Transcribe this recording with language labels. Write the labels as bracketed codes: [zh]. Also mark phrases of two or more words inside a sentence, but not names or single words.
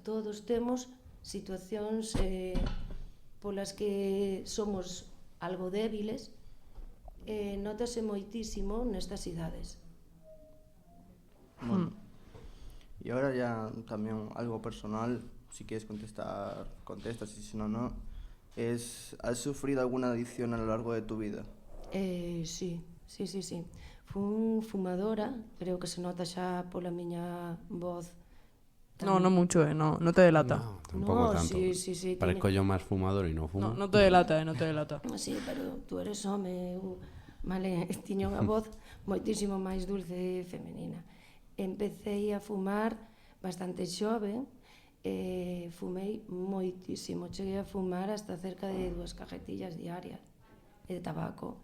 [gl] Todos temos situacións polas que somos algo débiles, notase moitísimo nestas idades. [es] Bueno, y ahora ya también algo personal, si quieres contestar, contestas, y si no, no. ¿Has sufrido alguna adicción a lo largo de tu vida? Sí. [gl] Fun fumadora, creo que se nota xa pola miña voz. [es] No mucho, no te delata. No, tampoco tanto. Sí. Parezco yo más fumador y no fumo. No te delata, no te delata. Sí, pero tú eres home, [gl] vale, tiña unha voz moitísimo máis dulce e femenina. [es] Empecé a fumar bastante [gl] xoven, fumei moitísimo, cheguei a fumar [es] hasta cerca de 2 cajetillas diarias de tabaco.